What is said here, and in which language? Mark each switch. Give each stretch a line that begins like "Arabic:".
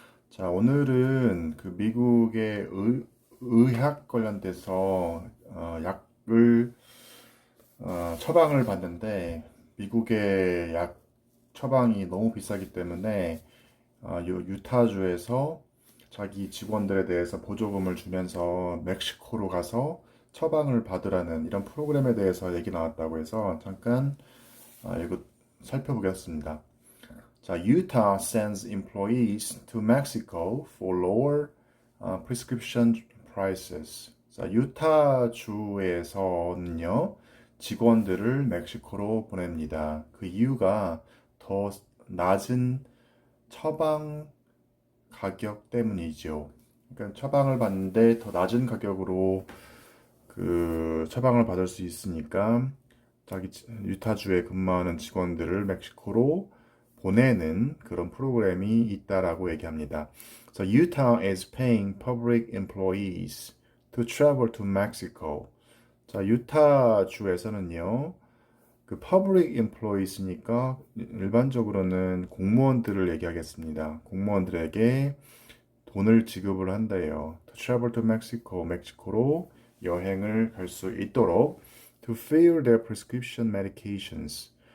Korean: 자, 오늘은 그 미국의 의학 관련돼서 약을 처방을 받는데 미국의 약 처방이 너무 비싸기 때문에 유타주에서 자기 직원들에 대해서 보조금을 주면서 멕시코로 가서 처방을 받으라는 이런 프로그램에 대해서 얘기 나왔다고 해서 잠깐 이거 살펴보겠습니다.
English: 자, Utah sends employees to Mexico for lower prescription prices.
Korean: 자, 유타 주에서는요, 직원들을 멕시코로 보냅니다. 그 이유가 더 낮은 처방 가격 때문이죠. 그러니까 처방을 받는데 더 낮은 가격으로 그 처방을 받을 수 있으니까 자기 유타주에 근무하는 직원들을 멕시코로 보내는 그런 프로그램이 있다라고 얘기합니다.
English: So Utah is paying public employees to travel to Mexico.
Korean: 자, 유타주에서는요, 그
English: public employees
Korean: 니까 일반적으로는 공무원들을 얘기하겠습니다. 공무원들에게 돈을 지급을 한대요.
English: To travel to Mexico,
Korean: 멕시코로 여행을 갈 수 있도록
English: to fill their prescription medications.